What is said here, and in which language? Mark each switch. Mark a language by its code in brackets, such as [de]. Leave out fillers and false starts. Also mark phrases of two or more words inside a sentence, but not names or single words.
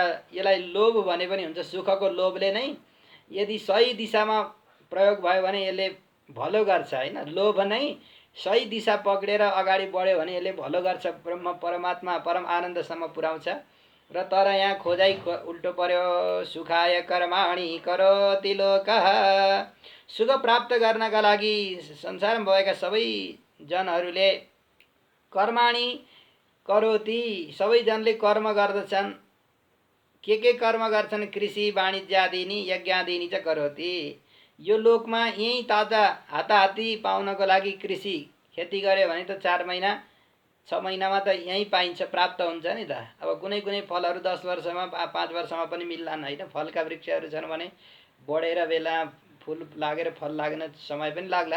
[ne] यसलाई लोभ भने पनि हुन्छ। सुखको लोभले नै यदि सही दिशामा प्रयोग भयो भने यसले भलो गर्छ हैन। लोभ नै सही दिशा पक्रेर अगाडि बढ्यो भने यसले भलो गर्छ, ब्रह्म परमात्मा परम आनन्दसम्म पुर्याउँछ। र तर यहाँ खोजाइ उल्टो पर्यो। [sa] सुखाय कर्माणि करोति लोकः। [ne] सुख प्राप्त गर्नका लागि संसारमा भएका सबै जनहरूले [sa] कर्माणि करोति, [ne] सबैजनले कर्म गर्दछन्। के कर्म गर्छन्? [sa] कृषि वाणिज्यादिनी यज्ञादिनी च करोति। [ne] यो लोकमा यही ताजा हाताहाती पाउनको लागि कृषि खेती गर्यो भने त 4 महिना 6 महिनामा त यही पाइन्छ, प्राप्त हुन्छ नि त। अब कुनै कुनै फलहरू 10 वर्षमा 5 वर्षमा पनि मिल्लान् हैन। फलका वृक्षहरू छन् भने बढेर बेला फुल लागेर फल लाग्न समय पनि लाग्ला।